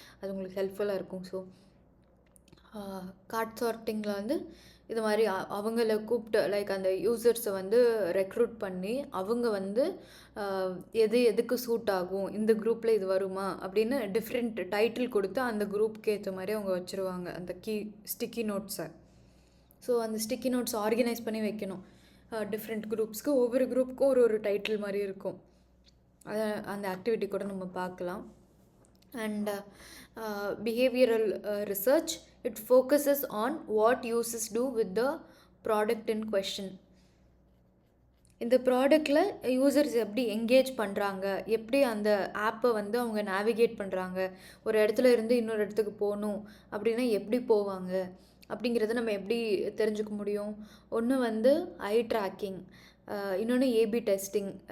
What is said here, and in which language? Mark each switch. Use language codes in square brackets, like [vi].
[ta] அது உங்களுக்கு ஹெல்ப்ஃபுல்லாக இருக்கும். ஸோ கார்ட் சார்ட்டிங்கில் வந்து இது மாதிரி அவங்கள கூப்பிட்டு லைக் அந்த யூசர்ஸை வந்து ரெக்ரூட் பண்ணி அவங்க வந்து எதுக்கு சூட் ஆகும், இந்த குரூப்பில் இது வருமா அப்படின்னு டிஃப்ரெண்ட் டைட்டில் கொடுத்து அந்த குரூப்புக்கு ஏற்ற மாதிரி அவங்க வச்சுருவாங்க அந்த ஸ்டிக்கி நோட்ஸை. ஸோ அந்த ஸ்டிக்கி நோட்ஸ் ஆர்கனைஸ் பண்ணி வைக்கணும். டிஃப்ரெண்ட் குரூப்ஸ்க்கு ஒவ்வொரு குரூப்புக்கும் ஒரு டைட்டில் மாதிரி இருக்கும். அதை அந்த ஆக்டிவிட்டி கூட நம்ம பார்க்கலாம். [en] And behavioral research, it focuses on what users do with the product in question. [ta] இந்த ப்ராடக்டில் யூசர்ஸ் எப்படி என்கேஜ் பண்ணுறாங்க, எப்படி அந்த ஆப்பை வந்து அவங்க நேவிகேட் பண்ணுறாங்க, ஒரு இடத்துல இருந்து இன்னொரு இடத்துக்கு போகணும் அப்படின்னா எப்படி போவாங்க அப்படிங்கிறத நம்ம எப்படி தெரிஞ்சுக்க முடியும். ஒன்று வந்து ஐ ட்ராக்கிங், இன்னொன்று ஏபி டெஸ்டிங்.